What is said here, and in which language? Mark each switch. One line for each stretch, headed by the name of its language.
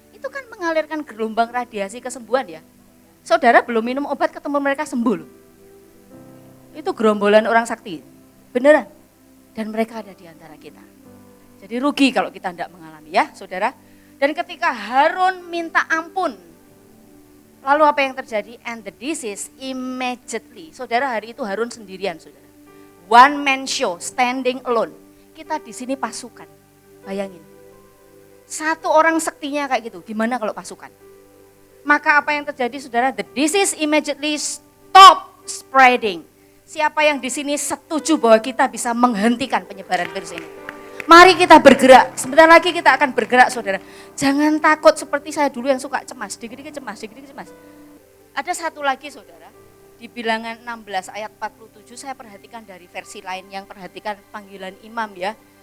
Indonesian: Itu kan mengalirkan gelombang radiasi kesembuhan ya. Saudara belum minum obat ketemu mereka sembuh loh. Itu gerombolan orang sakti, beneran. Dan mereka ada di antara kita. Jadi rugi kalau kita tidak mengalami ya saudara. Dan ketika Harun minta ampun, lalu apa yang terjadi?
English: And the disease immediately.
Indonesian: Saudara, hari itu Harun sendirian saudara.
English: One man show, standing alone.
Indonesian: Kita di sini pasukan, bayangin. Satu orang sektinya kayak gitu, gimana kalau pasukan? Maka apa yang terjadi saudara?
English: The disease immediately stop spreading.
Indonesian: Siapa yang di sini setuju bahwa kita bisa menghentikan penyebaran virus ini? Mari kita bergerak, sebentar lagi kita akan bergerak saudara. Jangan takut seperti saya dulu yang suka cemas, dikit-dikit cemas. Ada satu lagi saudara, di Bilangan 16 ayat 47 saya perhatikan dari versi lain yang perhatikan panggilan imam ya.